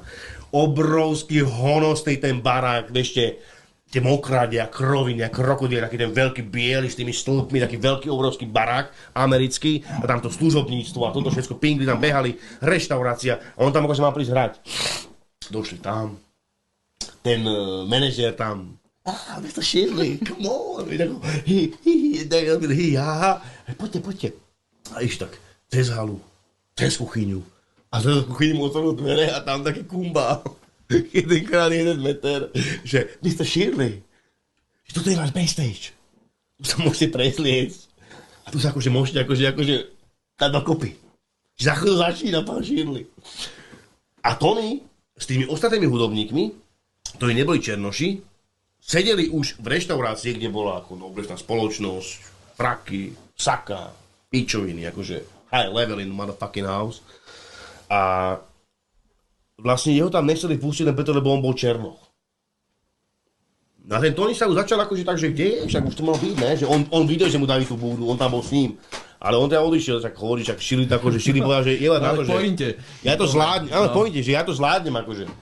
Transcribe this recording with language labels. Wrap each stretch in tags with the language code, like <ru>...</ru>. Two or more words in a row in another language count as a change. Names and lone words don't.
<sk>Obrovský honosný ten barák, ešte tie mokrádia, kroviny, krokodíl, taký ten veľký biely s tými stĺpmi, taký veľký obrovský barák americký a tam to služobníctvo a toto všetko pingli tam behali, reštaurácia a on tam akože mal prísť hrať. Došli tam, ten manažér tam, Mr.</sk> <en>Shirley, come on,</en> <sk>poďte. A iš tak, cez halu, cez kuchyňu. A cez kuchyňu mu otvoril dvere a tam taký kumbál, 1x1 meter, že Mr. Shirley, že toto je váš backstage. Tu sa môžete presliecť. A tu sa akože môžete akože dať dokopy. Za chvíľu začína pán Shirley. A Tony s tými ostatnými hudobníkmi, ktorí neboli černoši, sedeli už v reštaurácii, kde bola ako obecná spoločnosť, fraky, saka, pičoviny, akože</sk> <en>high level in motherfucking house.</en> <sk>A vlastne jeho tam nechceli pustiť len preto, lebo on bol černoch. A ten Tony sa už začal akože tak, že kde je, však už to mal byť, ne? Že on videl, že mu dali tú búdu, on tam bol s ním. Ale on teda odišiel, tak hovorí, že Shirley povedal, že je len na to, že ja to zvládnem, ale pointe, že ja to zvládnem, akože.</sk>